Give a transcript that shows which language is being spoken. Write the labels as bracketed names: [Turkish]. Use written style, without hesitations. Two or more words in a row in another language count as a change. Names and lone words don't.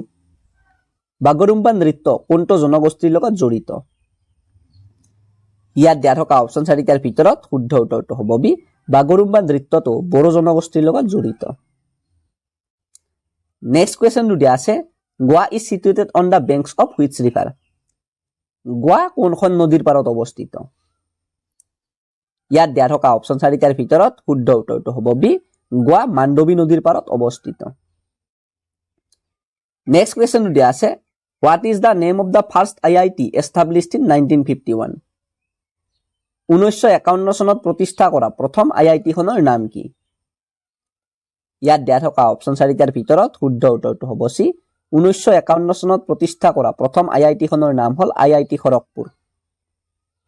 [Assamese] বাগৰুম্বা নৃত্য কোনটো জনগোষ্ঠীৰ লগত জড়িত? ইয়াত দিয়া থকা অপশ্যন চাৰিটাৰ ভিতৰত শুদ্ধ উত্তৰটো হ'ব বি। বাগৰুম্বা নৃত্যটো বড়ো জনগোষ্ঠীৰ লগত জড়িত। [English] next questionটো [Assamese] দিয়া আছে, [English] Goa is situated on the banks of which river? [Assamese] গোৱা কোনখন নদীৰ পাৰত অৱস্থিত? ইয়াত দিয়া থকা অপশ্যন চাৰিটাৰ ভিতৰত শুদ্ধ উত্তৰটো হ'ব বি। গোৱা মাণ্ডৱী নদীৰ পাৰত অৱস্থিত। [English] next questionটো [Assamese] দিয়া আছে, [English] what is the name of the first IIT established in 1951? [Assamese] 1951 চনত প্ৰতিষ্ঠা কৰা প্ৰথম IIT খনৰ নাম কি? ইয়াত দিয়া থকা অপশ্যন চাৰিটাৰ ভিতৰত শুদ্ধ উত্তৰটো হ'ব চি। 1951 চনত প্ৰতিষ্ঠা কৰা প্ৰথম IIT খনৰ নাম হ'ল IIT খড়গপুৰ।